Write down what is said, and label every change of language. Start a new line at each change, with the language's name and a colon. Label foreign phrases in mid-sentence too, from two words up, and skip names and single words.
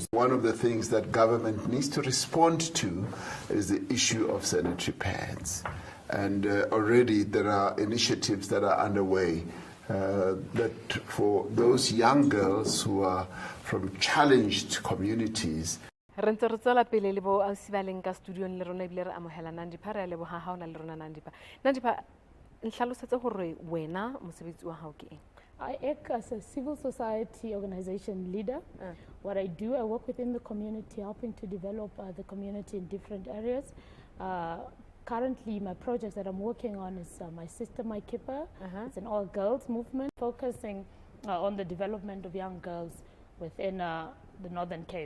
English: One of the things that government needs to respond to is the issue of sanitary pads. And already there are initiatives that are underway that for those young girls who are from challenged communities.
Southern Sotho: Re ntse re tswela pele le bo ausi ba leng ka studiong le rona ebile re amohela Nandipha re a leboha ha ona le rona Nandipha. Nandipha, nhlalosetse hore wena mosebetsi wa hao ke eng?
English: I act as a civil society organization leader. What I do, I work within the community, helping to develop the community in different areas. Currently, my project that I'm working on is My Sister, My Keeper. It's an all-girls movement focusing on the development of young girls within the Northern Cape.